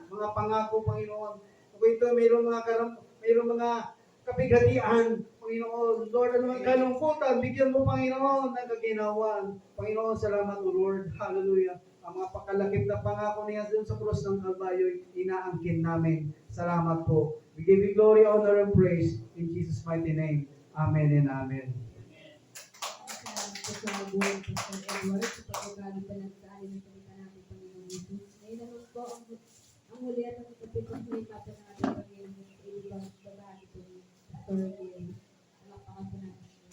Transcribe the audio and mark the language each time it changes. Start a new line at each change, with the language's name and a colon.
Filipino: Mga pangako, Panginoon, kung ito mayroong mga kapighatian, Panginoon. Lord, ano ang kalungkutan, bigyan mo, Panginoon, ng kaginawan. Panginoon, salamat, O Lord. Hallelujah. Ang mga pakalakip na pangako niya doon sa krus ng Kalbaryo, inaangkin namin. Salamat po.
English: We give you glory, honor, and praise in Jesus' mighty name. Amen and amen.
Filipino: Salamat po sa buhay ng Pastor Edward sa pagbabago pa ng sali ng salita natin, Panginoon Jesus. Ngayon naman po, ang huli at ang ikapitong salita po ng ating Panginoon Jesus ay ibang babagi po ni Pastor Gil. Palakpakan po natin.